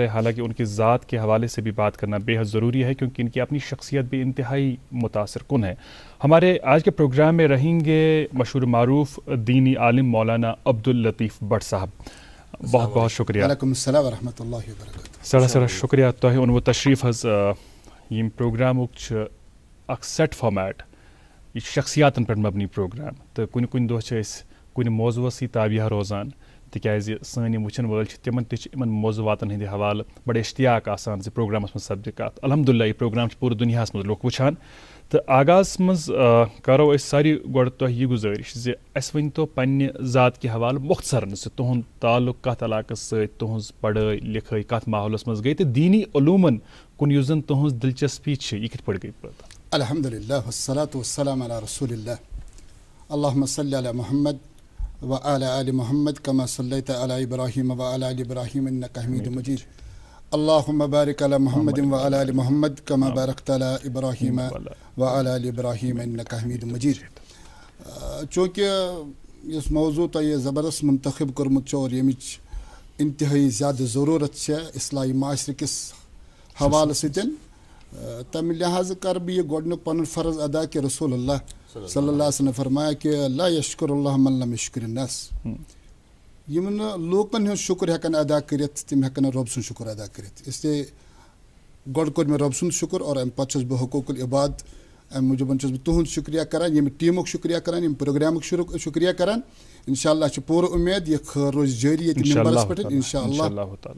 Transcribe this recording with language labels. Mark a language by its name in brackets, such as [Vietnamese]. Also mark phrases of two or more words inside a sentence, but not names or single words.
[Urdu] حالانکہ ان کی ذات کے حوالے سے بھی بات کرنا بے حد ضروری ہے کیونکہ ان کی اپنی شخصیت بھی انتہائی متاثر کن ہے. ہمارے آج کے پروگرام میں رہیں گے مشہور معروف دینی عالم مولانا عبداللطیف بٹ صاحب. بہت بہت شکریہ. [Arabic] وعلیکم السلام ورحمۃ اللہ وبرکاتہ. [Kashmiri] سڑا شکریہ تۄہہِ اوٚنوُ تشریف حظ. یِم پروگرامُک چھُ اکھ [English] set format, [Kashmiri] یہِ چھُ شخصیاتن پٮ۪ٹھ مبنی پروگرام تہٕ کُنہِ دۄہ چھِ أسۍ کُنہِ موضوعس تابعہ روزان تِکیازِ سٲنۍ یِم وٕچھن وٲلۍ چھِ تِمن تہِ چھِ یِمن موضوعاتن ہٕنٛدِ حوالہٕ بڑٕ اشتیاق آسان زِ پروگرامس منٛز سپدِ کتھ. الحمدُاللہ یہِ پروگرام چھُ پوٗرٕ دُنیاہس منٛز لُکھ وٕچھان. تہٕ آغاز منٛز کرو أسۍ ساروی گۄڈٕ تۄہہِ یہِ گُزٲرِش زِ اَسہِ ؤنۍتو پننہِ ذات کہِ حوالہٕ مۄختصرن زِ تُہُنٛد تعلق کتھ علاقس سۭتۍ، تُہنٛز پڑھٲے لِکھٲے کتھ ماحولس منٛز گٔے تہٕ دیٖنی علوٗمن کُن یُس زن تُہنٛز دلچسپی چھِ یہِ کِتھ پٲٹھۍ گٔے پٲدٕ؟ [Arabic] الحمدللہ والصلاة والسلام علی رسول اللہ. اللہم صلی علی محمد وعلی آل محمد کما صلیت علی ابراہیم وعلی آل ابراہیم انک حمید مجید. اللہم بارک علی محمد وعلی آل محمد کما بارکت علی ابراہیم وعلی آل ابراہیم انک حمید مجید. [Kashmiri] چونکہ اس موضوع تۄہہِ زبردست منتخب کوٚرمُت چھُ اور ییٚمِچ انتہٲیی زیادٕ ضروٗرت چھےٚ اصلاحی معاشرٕ کِس حوالہٕ سۭتۍ، تَمہِ لحاظہٕ کَرٕ بہٕ یہِ گۄڈنیُک پَنُن فرض ادا کہ رسول اللہ [Arabic] صلی اللہ علیہ وسلم [Urdu] نے فرمایا کہ [Arabic] لا یشکر اللہ من لم یشکر الناس. [Kashmiri] یِم نہٕ لوٗکن ہُنٛد شُکر ہٮ۪کن ادا کٔرِتھ تِم ہٮ۪کن نہٕ رۄب سُنٛد شُکر ادا کٔرِتھ. اسلیے گۄڈٕ کوٚر مےٚ رۄب سُنٛد شُکر اور اَمہِ پتہٕ چھُس بہٕ [Arabic] حقوق العباد [Kashmiri] اَمہِ موٗجوٗبن چھُس بہٕ تُہُنٛد شُکریہ کران، ییٚمہِ ٹیٖمُک شُکریہ کران، ییٚمہِ پروگرامُک شُکریہ کران. [Arabic] انشاء اللہ [Kashmiri] چھِ پوٗرٕ اُمید یہِ خٲر روزِ جٲری ییٚتہِ ممبرس پٮ۪ٹھ [Arabic] انشاء اللہ.